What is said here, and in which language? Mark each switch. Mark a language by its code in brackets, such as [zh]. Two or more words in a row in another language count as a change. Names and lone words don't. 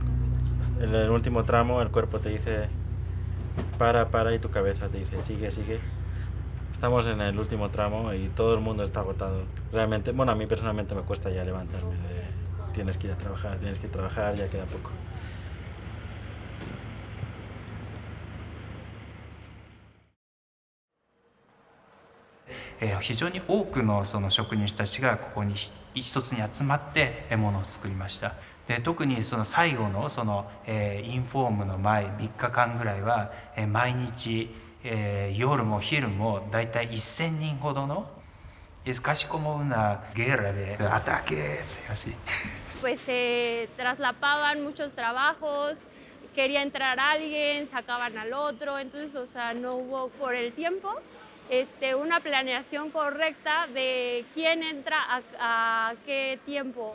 [es] En el último tramo el cuerpo te dice para y tu cabeza te dice sigue. Estamos en el último tramo y todo el mundo está agotado. Realmente, bueno, a mí personalmente me cuesta ya levantarme. Tienes que ir a trabajar, ya queda poco. [ja] 非常に多くのその職人たちがここに一つに集まってものを作りました。で特にその最後のそのインフォームの前3日間ぐらいは毎日夜も昼もだいたい1000人ほどの [es] es casi como una guerra de ataques así. Pues se traslapaban muchos trabajos, quería entrar alguien, sacaban al otro, entonces, o sea, no hubo por el tiempo una planeación correcta de quién entra a qué tiempo.